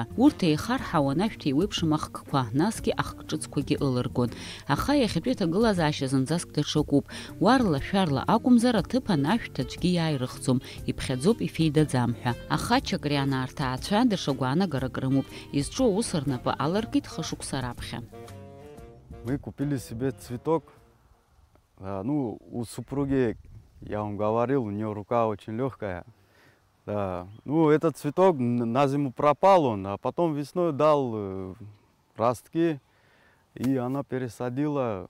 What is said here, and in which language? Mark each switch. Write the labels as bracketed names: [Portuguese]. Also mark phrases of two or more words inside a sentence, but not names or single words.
[Abkhazian] Урҭ еихарҳауан ашәҭ еиуеиԥшым ахкқәа, насгьы ахк-ҿыцқәагьы ылыргон. Аха иахьатәи аҭагылазаашьа зынӡаск даҽакуп. Уарла-шәарла акәымзар аҭыԥан ашәҭ аӡәгьы иааирыхӡом, иԥхьаӡоп ифеидаӡам ҳәа. Аха Чакрианаа рҭаацәа даҽа гәаанагарак рымоуп. Изҿу аус рнапы алыркит. [Russian] Мы купили себе цветок. Ну, у супруги, я вам говорил, у нее рука очень легкая. Да. Ну, этот цветок на зиму пропал он, а потом весной дал ростки, и она пересадила.